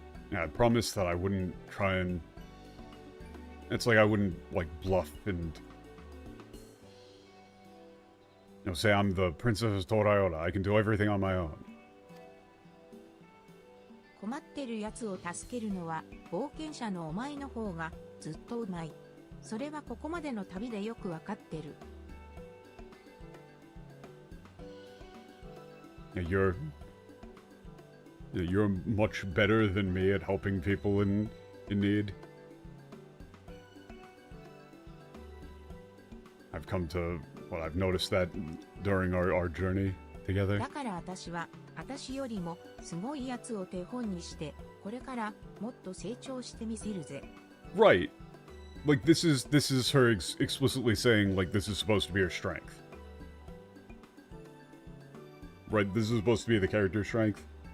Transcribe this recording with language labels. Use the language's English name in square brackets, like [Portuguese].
[English] Yeah, I promised that I wouldn't try and... It's like I wouldn't, like, bluff and... You know, say I'm the Princess Torayora. I can do everything on my own. [Japanese] 困ってる奴を助けるのは冒険者のお前の方がずっとうまい。それはここまでの旅でよくわかってる。 [English] Yeah, you're much better than me at helping people in need. I've come to, well, I've noticed that during our journey together. [Japanese] だから私は、私よりもすごい奴を手本にして、これからもっと成長してみせるぜ。 [English] Right. Like, this is her explicitly saying, like, this is supposed to be her strength. Right, this is supposed to be the character's strength.